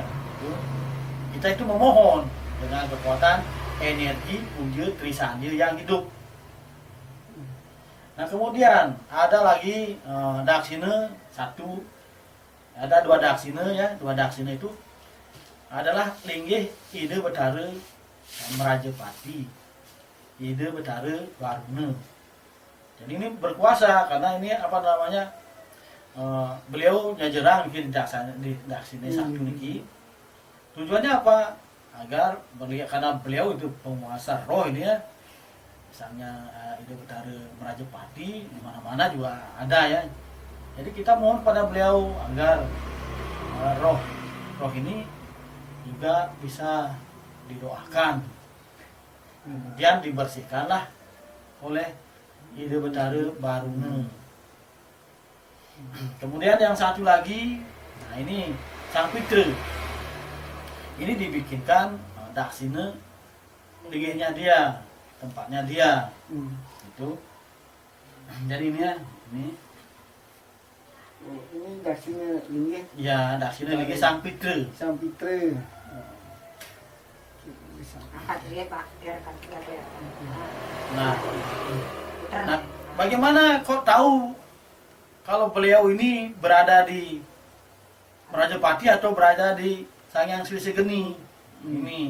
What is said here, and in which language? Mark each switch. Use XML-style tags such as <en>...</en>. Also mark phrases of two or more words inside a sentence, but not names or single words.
<id>Kita itu memohon dengan kekuatan energi Puja Trisandi yang hidup. Nah, kemudian ada lagi Daksine 1. Ada 2 Daksine ya. 2 Daksine itu adalah linggih ide betara Merajapati, ide betara Waruna. Jadi ini berkuasa karena ini beliau nyajerang di Daksine 1 niki. Tujuannya apa? Agar karena beliau itu penguasa roh ini ya. Misalnya ide betara Merajapati di mana-mana juga ada ya. Jadi kita mohon pada beliau agar roh ini juga bisa didoakan. Kemudian dibersihkanlah oleh ide betara Baruna. Kemudian yang satu lagi, nah ini Sang Pitra. Ini dibikinkan Daksine linggihnya dia, tempatnya dia. Itu. Jadi ini ya, ini Daksine linggih. Ya, Daksine linggih Sang Pitra. Sang Pitra. Nah, bagaimana kok tahu kalau beliau ini berada di Merajapati atau berada di Sangyang Silisegeni ini?</id>